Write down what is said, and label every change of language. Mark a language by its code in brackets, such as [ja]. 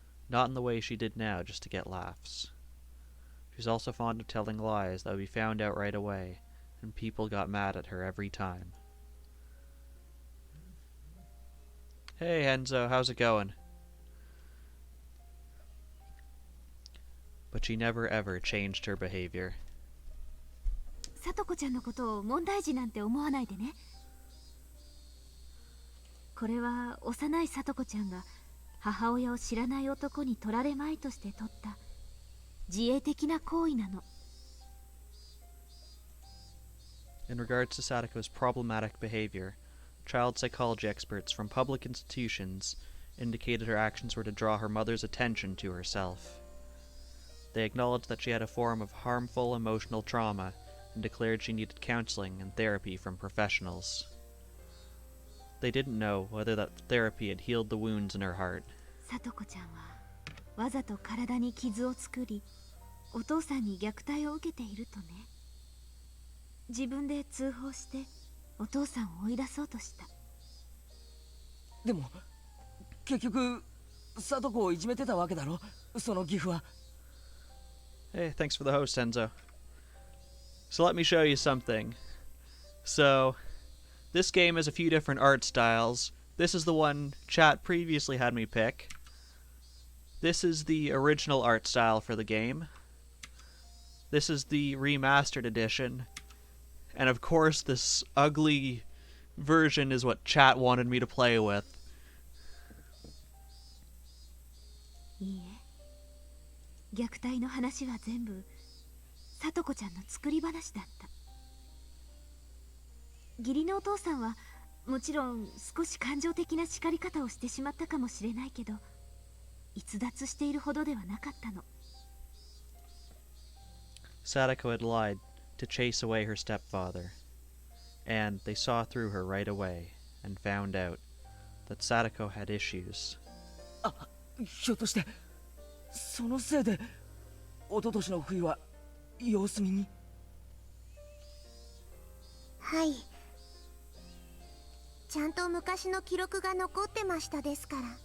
[en] Not in the way she did now, just to get laughs. She was also fond of telling lies that would be found out right away, and people got mad at her every time. Hey Enzo, how's it going? But she never ever changed her behavior. [ja] さとこちゃんのことを問題児なんて思わないでね。これは幼いさとこちゃんが母親を知らない男に取られまいとして取った自衛的な行為なの。 [en] In regards to Satoko's problematic behavior, child psychology experts from public institutions indicated her actions were to draw her mother's attention to herself. They acknowledged that she had a form of harmful emotional trauma and declared she needed counseling and therapy from professionals. They didn't know whether that therapy had healed the wounds in her heart. [ja] さとこちゃんはわざと体に傷を作り、お父さんに虐待を受けているとね。自分で通報してお父さんを追い出そうとした。でも結局さとこをいじめてたわけだろ、その義父は。 [en] Hey, thanks for the host, Enzo. So let me show you something. So, this game has a few different art styles. This is the one chat previously had me pick. This is the original art style for the game. This is the remastered edition. And of course, this ugly version is what chat wanted me to play with. [ja] いいえ、虐待の話は全部さとこちゃんの作り話だった。義理のお父さんはもちろん少し感情的な叱り方をしてしまったかもしれないけど、逸脱しているほどではなかったの。 [en] Satoko had lied to chase away her stepfather, and they saw through her right away and found out that Satoko had issues. [ja] ひょっとしてそのせいで一昨年の冬は様子見に。はい、ちゃんと昔の記録が残ってましたですから。